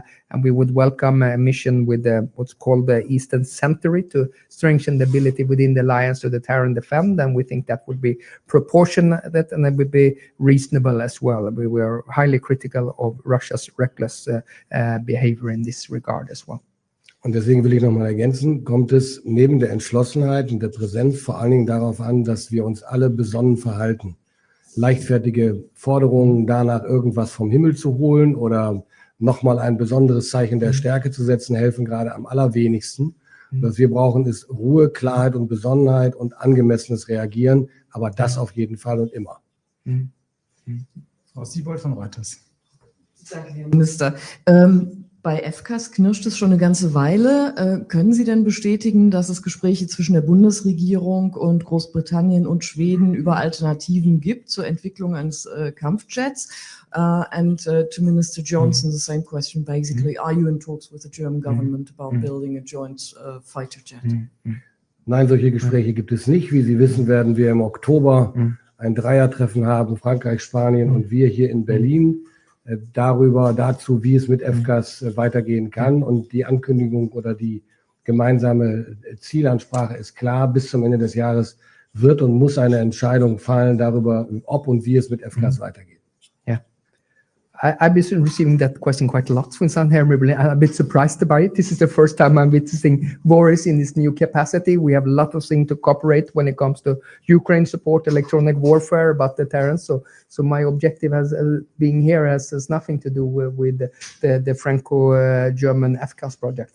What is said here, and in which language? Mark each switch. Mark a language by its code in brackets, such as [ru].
[en] And we would welcome a mission with what's called the Eastern Century to strengthen the ability within the alliance to deter and defend. And we think that would be proportionate and it would be reasonable as well. We were highly critical of Russia's reckless behavior in this regard as well. [de] Und deswegen will ich nochmal ergänzen, kommt es neben der Entschlossenheit und der Präsenz vor allen Dingen darauf an, dass wir uns alle besonnen verhalten. Leichtfertige Forderungen danach, irgendwas vom Himmel zu holen oder nochmal ein besonderes Zeichen der Stärke zu setzen, helfen gerade am allerwenigsten. Was wir brauchen, ist Ruhe, Klarheit und Besonnenheit und angemessenes Reagieren, aber das auf jeden Fall und immer. Frau Siebold von Reuters. Danke, Herr Minister. Bei FCAS knirscht es schon eine ganze Weile. Können Sie denn bestätigen, dass es Gespräche zwischen der Bundesregierung und Großbritannien und Schweden über Alternativen gibt zur Entwicklung eines Kampfjets? [en] And to Minister Johnson, the same question basically. Are you in talks with the German government about building a joint fighter jet? [de] Nein, solche Gespräche gibt es nicht. Wie Sie wissen, werden wir im Oktober ein Dreiertreffen haben, Frankreich, Spanien und wir hier in Berlin, dazu, wie es mit FCAS weitergehen kann. Und die Ankündigung oder die gemeinsame Zielansprache ist klar, bis zum Ende des Jahres wird und muss eine Entscheidung fallen darüber, ob und wie es mit FCAS weitergeht. [en] I've been receiving that question quite a lot since I'm here. I'm a bit surprised about it. This is the first time I'm witnessing Boris in this new capacity. We have a lot of things to cooperate when it comes to Ukraine support, electronic warfare, about deterrence. So my objective as being here has nothing to do with the Franco-German FCAS project.